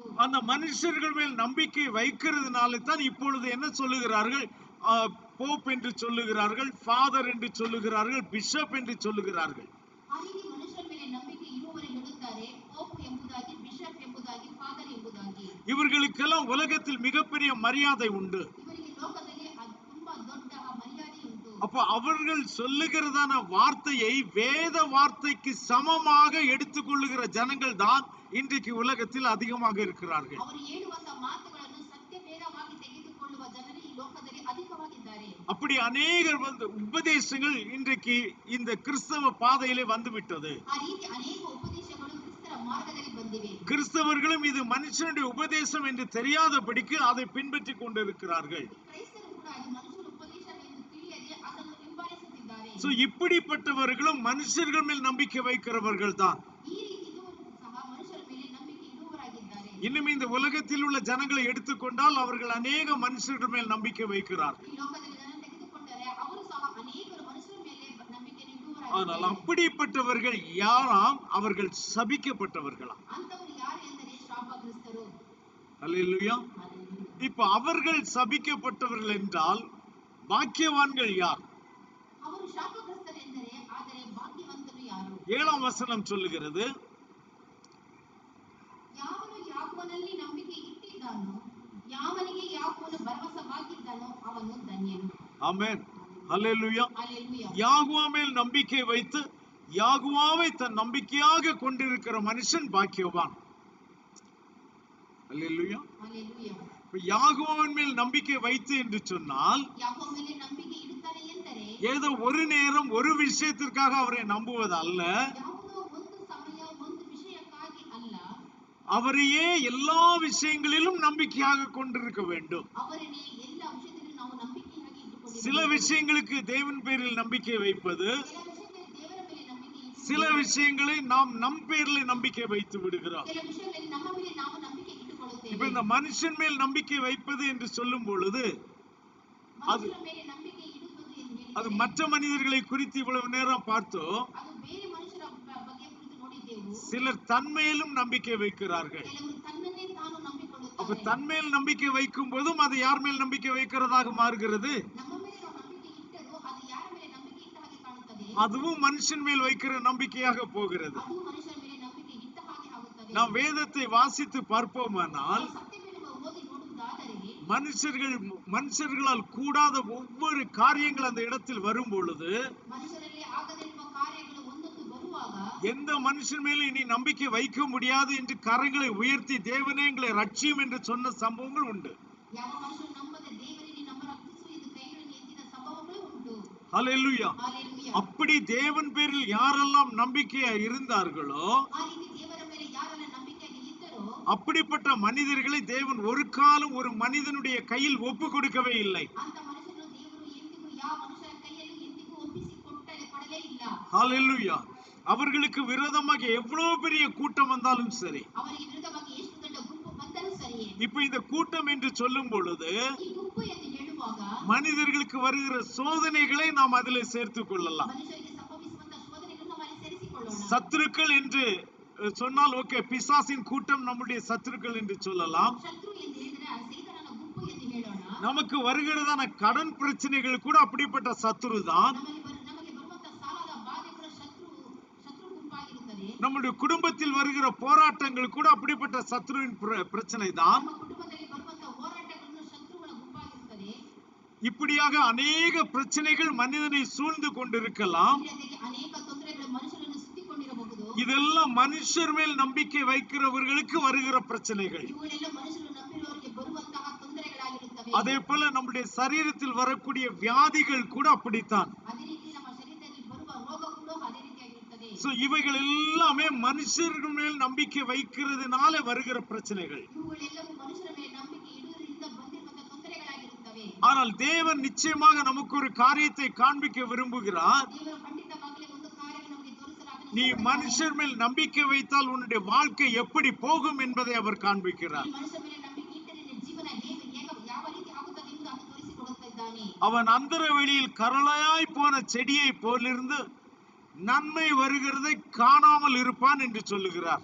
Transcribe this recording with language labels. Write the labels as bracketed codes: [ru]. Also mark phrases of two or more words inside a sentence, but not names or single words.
[ta] அந்த மனுஷர்கள் மேல் நம்பிக்கை வைக்கிறதுனால தான் இப்பொழுது என்ன சொல்லுகிறார்கள், போப் என்று சொல்லுகிறார்கள், ஃபாதர் என்று சொல்லுகிறார்கள், பிஷப் என்று சொல்லுகிறார்கள். [kn] ಆ ರೀತಿ ಮನುಷ್ಯರ ಮೇಲೆ ನಂಬಿಕೆ ಇರುವವರು ಹೇಳುತ್ತಾರೆ ಪೋಪ್ ಎಂಬುದಾಗಿ, ಬಿಷಪ್ ಎಂಬುದಾಗಿ, ಫಾದರ್ ಎಂಬುದಾಗಿ. [ta] இவர்களுக்கெல்லாம் உலகத்தில் மிகப்பெரிய மரியாதை உண்டு. [kn] ಇವರಿಗೆ ಲೋಕದಲ್ಲಿ ತುಂಬಾ ದೊಡ್ಡ ಮರ್ಯಾದೆ ಉಂಟು. [ta] அப்ப அவர்கள் சொல்லுகிறதான வார்த்தையை வேத வார்த்தைக்கு சமமாக எடுத்துக்கொள்ளுகிற ஜனங்கள் தான் இன்றைக்கு உலகத்தில் அதிகமாக இருக்கிறார்கள். [kn] ಅವರು ಹೇಳುವ ಮಾತುಗಳನ್ನು ಸತ್ಯವೇದವಾಗಿ ತೆಗೆದುಕೊಳ್ಳುವ ಜನರು ಈ ಲೋಕದಲ್ಲಿ ಅಧಿಕವಾಗಿದ್ದಾರೆ. [ta] அப்படி அநேகர் உபதேசங்கள் இன்றைக்கு இந்த கிறிஸ்தவ பாதையிலே வந்துவிட்டது. [kn] ಆ ರೀತಿ ಅನೇಕ ಉಪದೇಶಗಳು ಕ್ರಿಸ್ತರ ಮಾರ್ಗದಲ್ಲಿ ಬಂದಿವೆ. [ta] கிறிஸ்தவர்களும் இது மனுஷனுடைய உபதேசம் என்று தெரியாதபடிக்கு அதை பின்பற்றி கொண்டிருக்கிறார்கள். [kn] ಕ್ರೈಸ್ತರು ಕೂಡ ಅದು ಮನುಷ್ಯರ ಉಪದೇಶ ಎಂದು ತಿಳಿಯದೆ ಅದನ್ನು ಹಿಂಬಾಲಿಸುತ್ತಿದ್ದಾರೆ. [ta] இப்படிப்பட்டவர்களும் மனுஷர்கள் மேல் நம்பிக்கை வைக்கிறவர்கள் தான். [kn] ಈ ರೀತಿ ಇರುವವರು ಸಹ ಮನುಷ್ಯರ ಮೇಲೆ ನಂಬಿಕೆ ಇಡುವವರಾಗಿದ್ದಾರೆ. [ta] இன்னும் இந்த உலகத்தில் உள்ள ஜனங்களை எடுத்துக்கொண்டால் அவர்கள் அநேக மனுஷர்கள் மேல் நம்பிக்கை வைக்கிறார்கள். [kn] ಈ ಲೋಕದಲ್ಲಿ ಜನರನ್ನು ತೆಗೆದುಕೊಂಡರೆ ಅವರು ಸಹ ಅನೇಕರು ಮನುಷ್ಯರ ಮೇಲೆ ನಂಬಿಕೆಯನ್ನು [ta] ஆனால் [kn] ಇಡುವವರಾಗಿದ್ದಾರೆ. [ta] அப்படிப்பட்டவர்கள் யாராம்? அவர்கள் சபிக்கப்பட்டவர்களாம். [kn] ಅಂತವರು ಯಾರು ಎಂದರೆ ಶಾಪಗ್ರಸ್ತರು. [ta] அல்லேலூயா. [kn] ಹಲ್ಲೆಲೂಯಾ. [ta] இப்ப அவர்கள் சபிக்கப்பட்டவர்கள் என்றால் பாக்கியவான்கள் யார்? [kn] ಅವರು ಶಾಪಗ್ರಸ್ತರು ಎಂದರೆ ಆದರೆ ಭಾಗ್ಯವಂತರು ಯಾರು? [ta] 7ஆம் வசனம் சொல்லுகிறது, [kn] ಯಾವನು ಯಾಕೋಬನಲ್ಲಿ ನಂಬಿಕೆ ಇಟ್ಟಿದ್ದಾನೋ, ಯಾವನಿಗೆ ಯಾಕೋಬನು ಭರವಸವಾಗಿದ್ದಾನೋ ಅವನು ಧನ್ಯನು. [ta] ஆமென். அல்லேலூயா. [kn] ಹಲ್ಲೆಲೂಯಾ. [ta] யாகுவா மேல் நம்பிக்கை வைத்து யாகுவாவை தன் நம்பிக்கையாக கொண்டிருக்கிற மனுஷன் பாக்கியவான். அல்லேலூயா. [kn] ಹಲ್ಲೆಲೂಯಾ. [ta] இப்ப யாகுவாவின் மேல் நம்பிக்கை வைத்து என்று சொன்னால் [kn] ಯಾಕೋಬ ಮೇಲೆ ನಂಬಿಕೆ ಇಡುತ್ತಾನೆ ಎಂದರೆ [ta] ஏதோ ஒரு நேரம் ஒரு விஷயத்திற்காக அவரை நம்புவது அல்ல, [kn] ಯಾವುದೋ ಒಂದು ಸಮಯ ಒಂದು ವಿಷಯಕ್ಕಾಗಿ ಅಲ್ಲ, [ta] அவரையே எல்லா விஷயங்களிலும் நம்பிக்கையாக கொண்டிருக்க வேண்டும். [kn] ಅವರನ್ನೇ ಎಲ್ಲ ವಿಷಯದಲ್ಲೂ ನಾವು ನಂಬಿಕೆಯಾಗಿ ಇಟ್ಟುಕೊಂಡಿದ್ದೇವೆ. [ta] சில விஷயங்களுக்கு தேவன் பேரில் நம்பிக்கை வைப்பது, [kn] ಕೆಲ ವಿಷಯದಲ್ಲಿ ದೇವರ ಮೇಲೆ ನಂಬಿಕೆ ಇಟ್ಟು [ta] சில விஷயங்களை நாம் நம் பேரில் நம்பிக்கை வைத்து விடுகிறோம். [kn] ಕೆಲ ವಿಷಯಗಳಲ್ಲಿ ನಮ್ಮ ಮೇಲೆ ನಾವು ನಂಬಿಕೆ [ta] இப்ப [kn] ಇಟ್ಟುಕೊಳ್ಳುತ್ತೇವೆ. [ta] இந்த மனுஷன் மேல் நம்பிக்கை வைப்பது என்று சொல்லும் பொழுது [kn] ಮನುಷ್ಯರ ಮೇಲೆ ನಂಬಿಕೆ ಇಡುವುದು ಎಂದು [ta] அது [kn] ಹೇಳಿದರೆ [ta] மற்ற மனிதர்களை குறித்து இவ்வளவு நேரம் பார்த்தோம். [kn] ಅದು ಬೇರೆ ಮನುಷ್ಯರ ಬಗ್ಗೆ ಕುರಿತು ನೋಡಿದ್ದೆವು. [ta] சிலர் தன்மேலும் நம்பிக்கை வைக்கிறார்கள். [kn] ಕೆಲವರು ತನ್ನನ್ನೇ ತಾನು [ta] அப்ப [kn] ನಂಬಿಕೊಳ್ಳುತ್ತಾರೆ. [ta] தன்மேல் நம்பிக்கை வைக்கும் போதும் அது யார் மேல் நம்பிக்கை வைக்கிறதாக மாறுகிறது? [kn] ನಮ್ಮ ಮೇಲೆ ನಾವು ನಂಬಿಕೆ ಇಟ್ಟರೂ ಅದು ಯಾರ ಮೇಲೆ ನಂಬಿಕೆ ಇಟ್ಟ ಹಾಗೆ ಕಾಣುತ್ತದೆ. [ta] அதுவும் மனுஷன் மேல் வைக்கிற நம்பிக்கையாக போகிறது. [kn] ಅದು ಮನುಷ್ಯರ ಮೇಲೆ ನಂಬಿಕೆ ಇಟ್ಟ ಹಾಗೆ ಆಗುತ್ತದೆ. [ta] நாம் வேதத்தை வாசித்து பார்ப்போமானால் [kn] ನಾವು ಸತ್ಯವೇದವನ್ನು ಓದಿ ನೋಡುವುದಾದರೆ [ta] மனுஷர்களால் கூடாத ஒவ்வொரு காரியங்கள் அந்த இடத்தில் வரும் பொழுது [kn] ಮನುಷ್ಯರಲ್ಲಿ ಆಗದಿರುವ ಕಾರ್ಯಗಳು ಒಂದೊಂದು ಬರುವಾಗ [ta] எந்த மனுஷன் மேலும் இனி நம்பிக்கை வைக்க முடியாது என்று கரங்களை உயர்த்தி தேவனே எங்களை ரட்சியும் என்று சொன்ன சம்பவங்கள் உண்டு. [kn] ಯಾವ ಮನುಷ್ಯರು ನಂಬದೆ ದೇವರಿಗೆ ನಮ್ಮ ರಕ್ಷಿಸು ಎಂದು ಕೈಗಳನ್ನು ಎತ್ತಿದ ಸಂಭವಗಳು ಉಂಟು. [ta] ஹல்லேலூயா. [kn] ಹಲ್ಲೆಲೂಯಾ. [ta] அப்படி தேவன் பேரில் யாரெல்லாம் நம்பிக்கையா இருந்தார்களோ [kn] ಆ ರೀತಿ ದೇವರ ಮೇಲೆ ಯಾರೆಲ್ಲ ನಂಬಿಕೆಯಾಗಿ ಇದ್ದರೋ [ta] அப்படிப்பட்ட மனிதர்களை தேவன் ஒரு காலம் ஒரு மனிதனுடைய கையில் ஒப்பு கொடுக்கவே இல்லை. [kn] ಅಂತ ಮನುಷ್ಯನು ದೇವರು ಎಂದಿಗೂ ಯಾವ ಮನುಷ್ಯರ ಕೈಯಲ್ಲಿ ಎಂದಿಗೂ ಒಪ್ಪಿಸಿ ಕೊಡಲೇ ಇಲ್ಲ. [ta] ஹல்லேலூயா. அவர்களுக்கு விரோதமாக எவ்வளவு பெரிய கூட்டம் வந்தாலும் சரி, [kn] ಅವರಿಗೆ ವಿರುದ್ಧವಾಗಿ ಎಷ್ಟು ದೊಡ್ಡ ಗುಂಪು ಬಂದರೂ ಸರಿಯೇ, [ta] இப்ப இந்த கூட்டம் என்று சொல்லும் பொழுது [kn] ಈ ಗುಂಪು ಎಂದು ಹೇಳುವಾಗ [ta] மனிதர்களுக்கு வருகிற சோதனைகளை நாம் அதிலே சேர்த்துக் கொள்ளலாம். [kn] ಮನುಷ್ಯರಿಗೆ ಸಂಭವಿಸುವಂತಹ ಶೋಧನೆಗಳನ್ನು ನಾವು ಅಲ್ಲಿ ಸೇರಿಸಿಕೊಳ್ಳೋಣ. [ta] சத்துருக்கள் என்று சொன்னால் ஓகே, பிசாசின் கூட்டம் நம்முடைய சத்துருக்கள் என்று சொல்லலாம். [kn] ಶತ್ರು ಎಂದು ಹೇಳಿದರೆ ಆ ಸೈತಾನನ ಗುಂಪು ಎಂದು ಹೇಳೋಣ. [ta] நமக்கு வருகிறதான கடன் பிரச்சனைகள் கூட அப்படிப்பட்ட சத்துரு தான். [kn] ನಮಗೆ ಬರುವಂತಹ ಸಾಲದ ಬಾಧೆ ಕೂಡ ಶತ್ರು ಗುಂಪಾಗಿರುತ್ತದೆ. [ta] நம்முடைய குடும்பத்தில் வருகிற போராட்டங்கள் கூட அப்படிப்பட்ட சத்துருவின் பிரச்சனை தான். [kn] ನಮ್ಮ ಕುಟುಂಬದಲ್ಲಿ ಬರುವಂತಹ ಹೋರಾಟಗಳನ್ನು ಶತ್ರುಗಳ ಗುಂಪಾಗಿರುತ್ತದೆ. [ta] இப்படியாக அநேக பிரச்சனைகள் மனிதனை சூழ்ந்து கொண்டிருக்கலாம். [kn] ಇದರೊಂದಿಗೆ ಅನೇಕ ತೊಂದರೆಗಳು ಮನುಷ್ಯರನ್ನು ಸುತ್ತಿಕೊಂಡಿರಬಹುದು. [ta] இதெல்லாம் மனுஷர் மேல் நம்பிக்கை வைக்கிறவர்களுக்கு வருகிற பிரச்சனைகள். [kn] ಇವುಗಳೆಲ್ಲ ಮನುಷ್ಯರು ನಂಬಿರುವವರಿಗೆ ಬರುವಂತಹ ತೊಂದರೆಗಳಾಗಿರುತ್ತವೆ. [ta] அதே போல நம்முடைய சரீரத்தில் வரக்கூடிய வியாதிகள் கூட அப்படித்தான். சோ இவைகள் எல்லாமே மனுஷர்கள் மேல் நம்பிக்கை வைக்கிறதுனால வருகிற பிரச்சனைகள். [kn] ಇವುಗಳೆಲ್ಲವೂ ಮನುಷ್ಯರ ಮೇಲೆ ನಂಬಿಕೆ ಇಡುವುದರಿಂದ ಬಂದಿರುವಂತಹ ತೊಂದರೆಗಳಾಗಿರುತ್ತವೆ. [ta] ஆனால் தேவன் நிச்சயமாக நமக்கு ஒரு காரியத்தை காண்பிக்க விரும்புகிறார். [kn] ದೇವರು ಖಂಡಿತವಾಗಲೇ ಒಂದು ಕಾರ್ಯವನ್ನು ನಮಗೆ ತೋರಿಸಲು ಆತನು [ta] நீ [kn] ಇಷ್ಟಪಡುತ್ತಾನೆ. [ta] மனுஷர் மேல் நம்பிக்கை வைத்தால் உன்னுடைய வாழ்க்கை எப்படி போகும் என்பதை அவர் காண்பிக்கிறார். [kn] ಈ ಮನುಷ್ಯರ ಮೇಲೆ ನಂಬಿಕೆ ಇಟ್ಟರೆ ನಿನ್ನ ಜೀವನ ಯಾವ ರೀತಿ ಆಗುತ್ತದೆ ಎಂದು ಆತನು ತೋರಿಸಿಕೊಡುತ್ತಿದ್ದಾನೆ. [ta] அவன் அந்தர வெளியில் கரளையாய் போன செடியை போலிருந்து நன்மை வருகிறதை காணாமல் இருப்பான் என்று சொல்லுகிறார்.